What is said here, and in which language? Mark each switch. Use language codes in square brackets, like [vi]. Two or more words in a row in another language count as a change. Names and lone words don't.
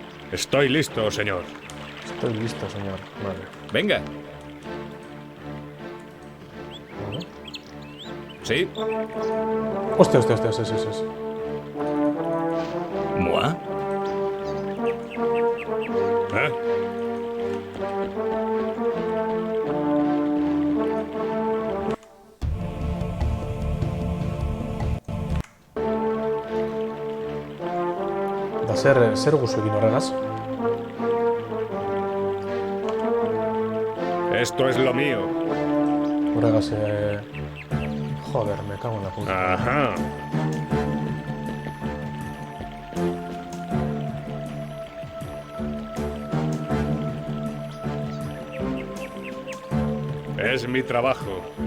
[es] Estoy listo, señor. Estoy listo, señor. Vale. Venga. Vale. Sí. Hostia, hostia, hostia, sí, sí, sí, sí. ¿Moi? ¿Eh? [eu] Da zer guzu egin horregaz. [es] Esto es lo mío. Horregaz, joder, me cago en la puta. Ajá. Es mi trabajo.